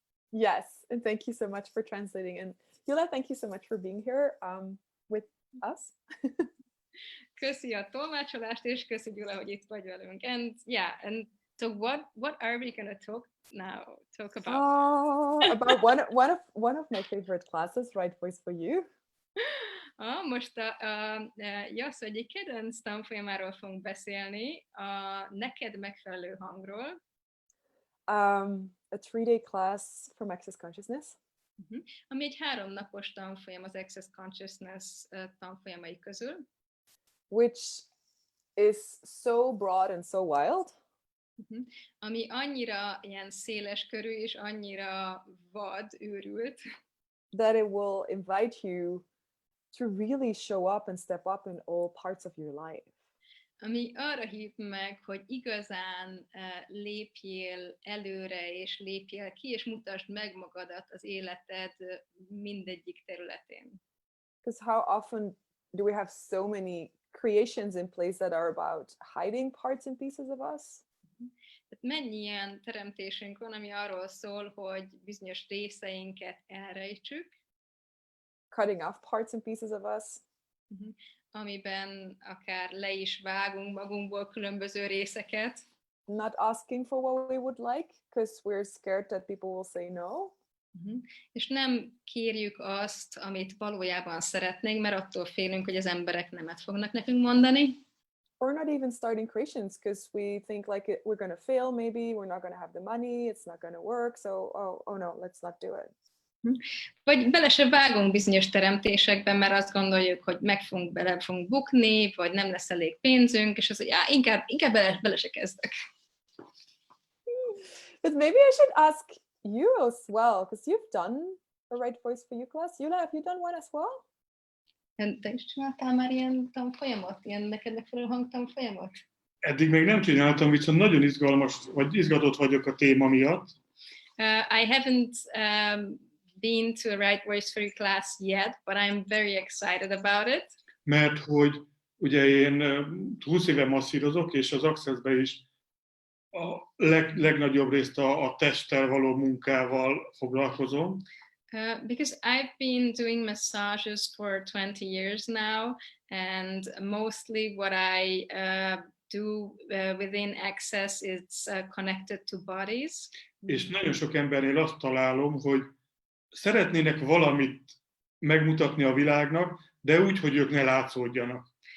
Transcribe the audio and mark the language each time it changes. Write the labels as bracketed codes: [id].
[en] Yes, and thank you so much for translating. And Yula, thank you so much for being here with us. [hu] Köszi a tolmácsolást, és köszi, Gyula, hogy itt vagy velünk. [en] And yeah, and so what are we going to talk about? About one of my favorite classes, Right Voice for You. [hu] Most a Yasz egyik kedvenc tanfolyamáról fogunk beszélni, a Neked megfelelő hangról. [en] A 3-day class from Access Consciousness. [hu] Ami egy 3 napos tanfolyam az Access Consciousness tanfolyamai közül. [en] Which is so broad and so wild. [hu] Ami annyira ilyen széles körű és annyira vad, őrült. [en] That it will invite you to really show up and step up in all parts of your life. [hu] Ami arra hív meg, hogy igazán lépjél előre, és lépjél ki, és mutasd meg magadat az életed mindegyik területén. [en] Because how often do we have so many creations in place that are about hiding parts and pieces of us? [hu] Mennyi ilyen teremtésünk van, ami arról szól, hogy bizonyos részeinket elrejtsük. [en] Cutting off parts and pieces of us. [hu] Amiben akár le is vágunk magunkból különböző részeket. [en] Not asking for what we would like, because we're scared that people will say no. [hu] És nem kérjük azt, amit valójában szeretnénk, mert attól félünk, hogy az emberek nemet fognak nekünk mondani. [en] Or not even starting creations, because we think like we're going to fail, maybe we're not going to have the money, it's not going to work, so oh no, let's not do it. [hu] Vagy bele se vágunk bizonyos teremtésekben, mert azt gondoljuk, hogy bele fogunk bukni, vagy nem lesz elég pénzünk, és az, hogy inkább bele se kezdek. [en] But maybe I should ask you as well, because you've done a Right Voice for You class. Yula, have you done one as well? [hu] Te is csináltál már ilyen tanfolyamot? Ilyen neked megfelelő hangtanfolyamot? Eddig még nem csináltam, viszont nagyon izgatott vagyok a téma miatt. [en] I haven't been to a Right Voice for You class yet, but I'm very excited about it. [hu] Mert hogy ugye én 20 éve masszírozok, és az Accessbe is a legnagyobb részt a testtel való munkával foglalkozom. [en] Because I've been doing massages for 20 years now, and mostly what I do within Access is connected to bodies. [hu] És nagyon sok embernél azt találom, hogy szeretnének valamit megmutatni a világnak, de úgy, hogy ők ne látszódjanak.